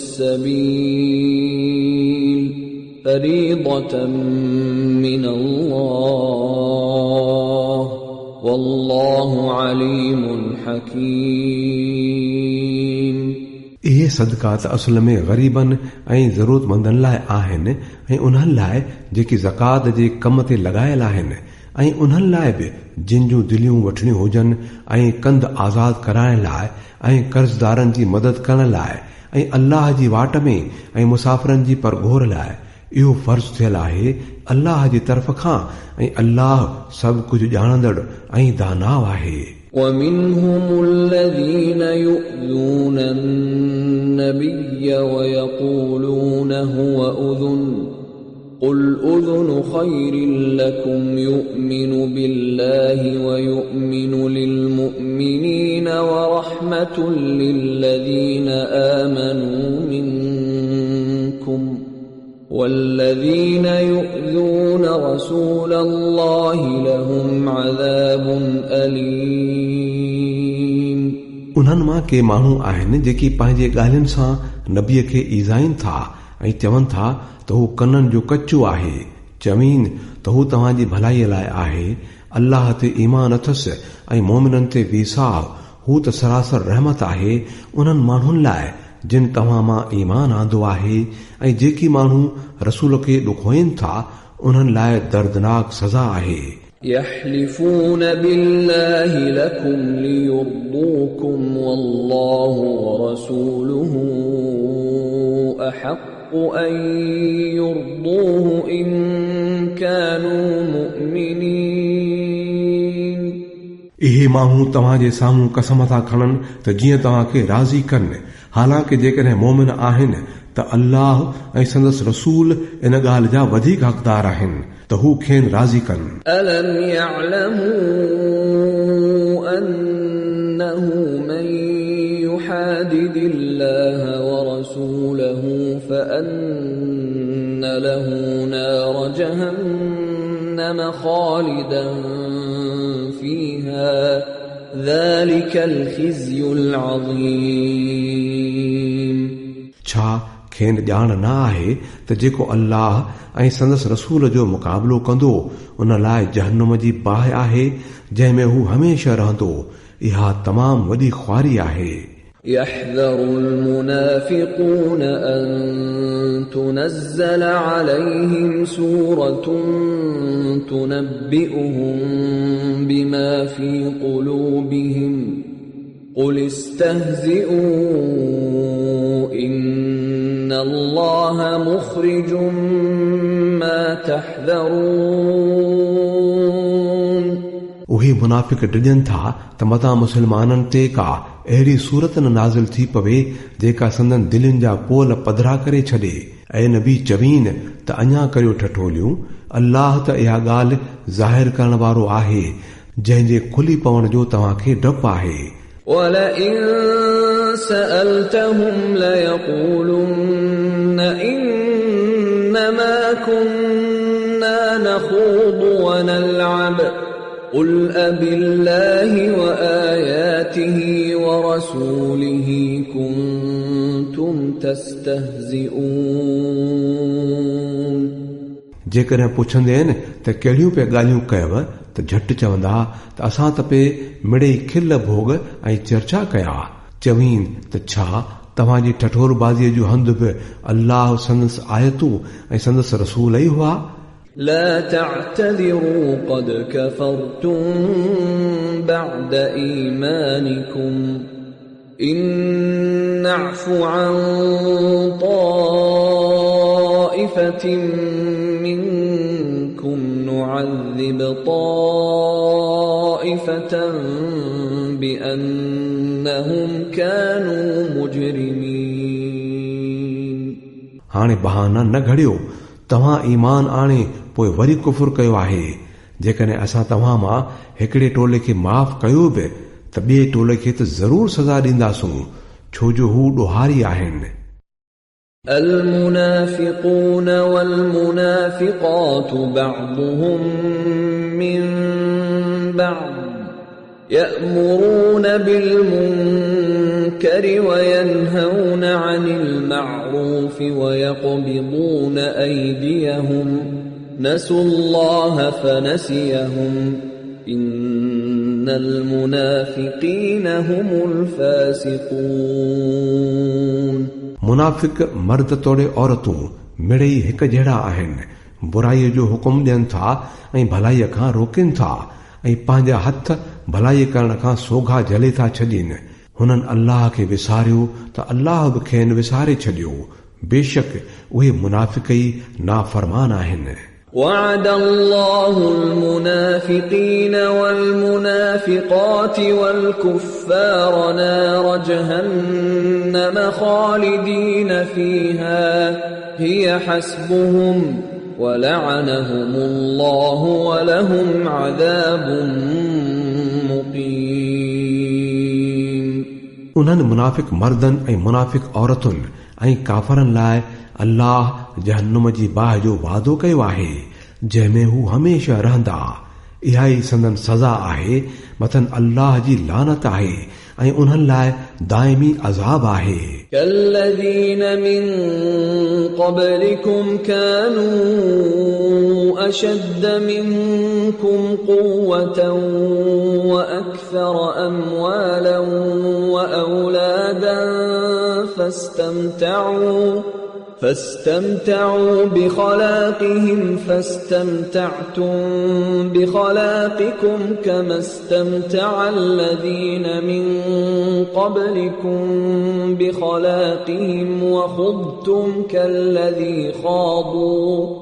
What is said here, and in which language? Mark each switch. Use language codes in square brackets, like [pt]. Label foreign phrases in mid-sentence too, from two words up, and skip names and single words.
[ar] السبيل فريضة من الله والله عليم حكيم। [sd] इहे सदक़ात असल में ग़रीबनि ऐं ज़रूरतमंदनि लाइ आहिनि ऐं उन्हनि लाइ जेकी ज़कात जे कम ते लॻायल आहिनि ऐं उन्हनि लाइ बि जिन जूं दिलियूं वठणियूं हुजनि ऐं कंध आज़ाद कराइण लाइ ऐं कर्ज़दारनि जी मदद करण लाइ ऐं अल्लाह जी वाट में ऐं मुसाफ़िरनि जी परघोर लाइ। इहो फर्ज़ थियल आहे अल्लाह जी तरफ़ खां ऐं अल्लाह सभु कुझु ॼाणंदड़ ऐं दानाव आहे। [ar] ومنهم الذين يؤذون النبي ويقولون هو أذن قل أذن خير لكم يؤمن بالله ويؤمن للمؤمنين ورحمة للذين آمنوا منكم والذين يؤذون رسول الله لهم عذاب أليم। [sd] उन्हनि मां के माण्हू आहिनि जेकी पंहिंजे ॻाल्हियुनि सां नबीअ खे ईज़ाइनि था ऐं चवनि था त हू कननि जो कच्चो आहे। चवीन त हू तव्हांजी भलाईअ लाइ आहे। अल्लाह ते ईमान अथसि ऐं मोमिननि ते विसाह, हू त सरासर रहमत आहे उन्हनि माण्हुनि लाइ जिन तव्हां मां ईमान आंदो आहे। ऐं जेकी माण्हू रसूल खे ॾुखोइनि था उन्हनि लाइ दर्दनाक सज़ा आहे। [ar] يحلفون بالله لكم ليرضوكم والله ورسوله أحق أن يرضوه إن كانوا مؤمنين। [sd] इहे माण्हू तव्हांजे साम्हूं कसम था खणनि त जीअं तव्हांखे राज़ी कनि, हालांकि जेकॾहिं मोमिन आहिनि त अल्लाह ऐं संदसि रसूल इन ॻाल्हि जा वधीक हक़दार आहिनि त हू खेनि राज़ी कनि। [ar] ألم يعلموا أنه من يحادد الله ورسوله فأن له نار جهنم خالدا فيها ذلك الخزي العظيم। [sd] छा खेनि ॼाण न आहे त जेको अल्लाह ऐं संदसि रसूल जो मुक़ाबिलो कंदो उन लाइ जहन्नुम जी बाहि आहे जंहिं में हू हमेशह रहंदो। इहा तमामु वॾी ख्वारी आहे। [ar] يحذر المنافقون أن تنزل عليهم سورة تنبئهم بما في قلوبهم قل استهزئوا إن الله مخرج ما تحذرون। [sd] उहे मुनाफ़िक डिॼनि था त मतां मुस्लमाननि ते का अहिड़ी सूरत न नाज़िल थी पवे जेका संदन दिलनि जा पोल पधरा करे छॾे। ऐं नबी चवीन त अञा करियो ठठोलियूं, अल्लाह त इहा ॻाल्हि ज़ाहिर करण वारो आहे जंहिंजे खुली पवण जो तव्हांखे डपु आहे। [ar] وَلَئِن سَأَلْتَهُمْ لَيَقُولُنَّ إِنَّمَا كُنَّا نَخُوضُ وَنَلْعَبُ قُلْ أَبِاللَّهِ وَآيَاتِهِ وَرَسُولِهِ كُنتُمْ تَسْتَهْزِئُونَ। [sd] जेकॾहिं पुछंदे आहिनि त कहिड़ियूं पिया ॻाल्हियूं कयव त झटि चवंदा त असां त पे मिड़ेई खिल भोग ऐं चर्चा कया। चवीन त छा तव्हांजी ठठोरबाज़ीअ जो हंध बि अल्लाह संदसि आयतूं ऐं संदसि रसूल ई हुआ। [ar] لا تعتذروا قد كفرتم بعد إيمانكم إن نعف عن طائفة منكم نعذب طائفة بأنهم كانوا مجرمين. [sd] हाणे बहाना न घड़ियो, तव्हां ईमान आणे पोइ वरी कुफुर कयो आहे। जेकॾहिं असां तव्हां मां हिकिड़े टोले खे माफ़ कयो बि त ॿिए टोले खे त ज़रूर सज़ा ॾींदासूं, छो जो हू ॾोहारी आहिनि। [ar] المنافقون والمنافقات بعضهم من بعض يأمرون بالمنكر وينهون عن المعروف ويقبضون أيديهم نسوا الله فنسيهم إن المنافقين هم الفاسقون. [sd] मुनाफ़िक मर्द तोड़े औरतूं मिड़ई हिक जहिड़ा आहिनि, बुराईअ जो हुकुम ॾियनि था ऐं भलाईअ खां रोकनि था ऐं पंहिंजा हथ भलाई करण खां सोघा जले था छॾीनि। हुननि अल्लाह खे विसारियो त अल्लाह बि खेनि विसारे छॾियो। बेशक उहे मुनाफ़िक ई नाफ़रमान आहिनि। [ar] وعد الله المنافقين والمنافقات والكفار نار جهنم خالدين فيها هي حسبهم ولعنهم الله ولهم عذاب مقيم. [sd] उन्हनि मुनाफ़िक मर्दनि ऐं मुनाफ़िक औरतुनि ऐं काफ़रनि लाइ अल्लाह जहन्नुम जी बाहि जो वादो कयो आहे, जंहिंमें हू हमेशह रहंदा। इहा ई संदन सज़ा आहे। मथन अल्लाह जी लानत आहे ऐं उन्हनि लाइ दाइमी अज़ाब आहे। [ar] كالذين من قبلكم كانوا أشد منكم قوة وأكثر أموالا وأولادا فاستمتعوا بخلاقهم فاستمتعتم بخلاقكم كما استمتع الذين من قبلكم بخلاقهم وخضتم كالذي خاضوا